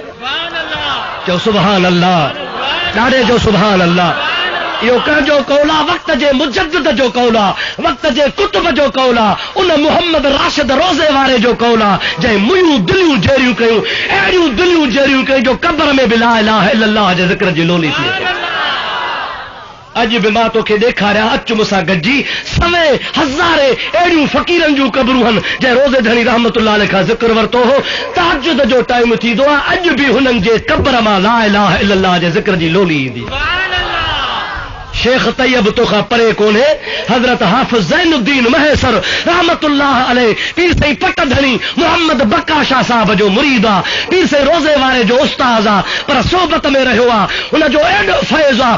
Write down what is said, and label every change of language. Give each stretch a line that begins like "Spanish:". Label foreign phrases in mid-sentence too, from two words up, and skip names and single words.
Sindhi: चओ
Arabic: سبحان الله,
Sindhi: ॾाढे जो
Arabic: سبحان الله.
Sindhi: इहो कंहिंजो कौल आहे, वक़्त जे मुजद्दिद जो कौल आहे, वक़्त जे कुतुब जो कौल आहे, उन मुहम्मद राशिद रोज़े वारे जो कौल आहे जंहिं मुंहिंजूं दिलियूं जहिड़ियूं कयूं, अहिड़ियूं दिलियूं जहिड़ियूं कयूं जो कब्र में बि
Arabic: لا إله إلا الله
Sindhi: जे ज़िक्र जी लोली थी। अॼु बि मां तोखे ॾेखारिया, अच मूंसां गॾिजी, सवे हज़ारे अहिड़ियूं फ़क़ीरनि जूं क़बरूं आहिनि जंहिं रोज़े धणी
Arabic: رحمة الله عليه
Sindhi: खां ज़िक्र वरितो हो। तहज्जुद जो टाइम थींदो आहे, अॼु बि हुननि जे कब्र मां
Arabic: لا إله إلا الله
Sindhi: जे ज़िक्र जी लोली ईंदी। शेख तैयब तोखां परे कोन्हे, हज़रत हाफ़िज़ ज़ैनुद्दीन महसर
Arabic: رحمة الله عليه
Sindhi: पीर साईं पट धणी मोहम्मद बक्का शाह साहब जो मुरीद आ, पीर साईं रोज़े वारे जो उस्ताद आ, पर सोबत में रहियो आ, हुनजो एॾो फैज़ आ।